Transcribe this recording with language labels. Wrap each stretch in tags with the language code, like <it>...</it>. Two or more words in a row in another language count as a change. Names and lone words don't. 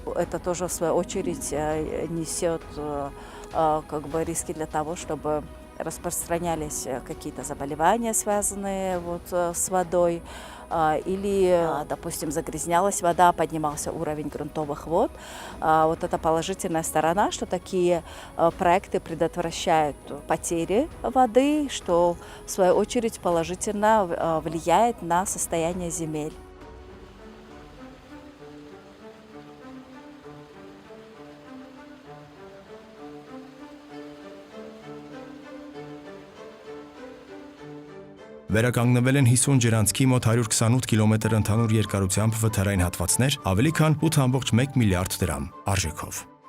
<ru>Это тоже, в свою очередь, несет риски для того, чтобы распространялись какие-то заболевания, связанные с водой, или, допустим, загрязнялась вода, поднимался уровень грунтовых вод. Вот это положительная сторона, что такие проекты предотвращают потери воды, что в свою очередь положительно влияет на состояние земель.</ru> <hy>Վերականգնվել են 50 ջրանցքի մոտ 128 կիլոմետր ընդհանուր երկարությամբ վթարային հատվածներ, ավելի քան 8.1 միլիարդ դրամ արժեքով։</hy>